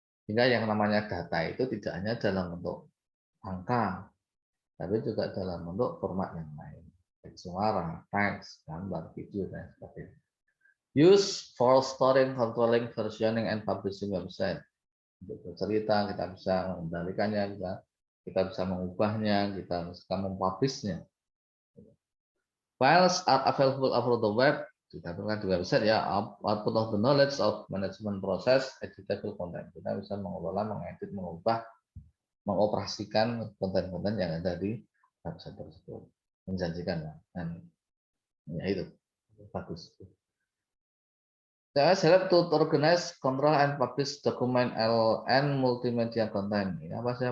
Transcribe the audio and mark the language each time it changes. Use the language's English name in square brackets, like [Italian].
[Indonesian] Hingga yang namanya data itu tidak hanya dalam bentuk angka, tapi juga dalam bentuk format yang lain, suara, teks, gambar, video dan sebagainya. [English] Use for storing, controlling, versioning, and publishing website. [Indonesian] Untuk bercerita, kita bisa mengendalikannya, kita bisa mengubahnya, kita bisa mempublishnya. [English] Files are available over the web, [Indonesian] ditampilkan di website ya. [English] Output of the knowledge of management process, editable content. [Indonesian] Kita bisa mengelola, mengedit, mengubah, mengoperasikan konten-konten yang ada di website tersebut. Menjanjikan ya. Dan ya itu bagus. [English] Saya help to organize, control, and publish document and multimedia content. [Indonesian] Ini apa sih?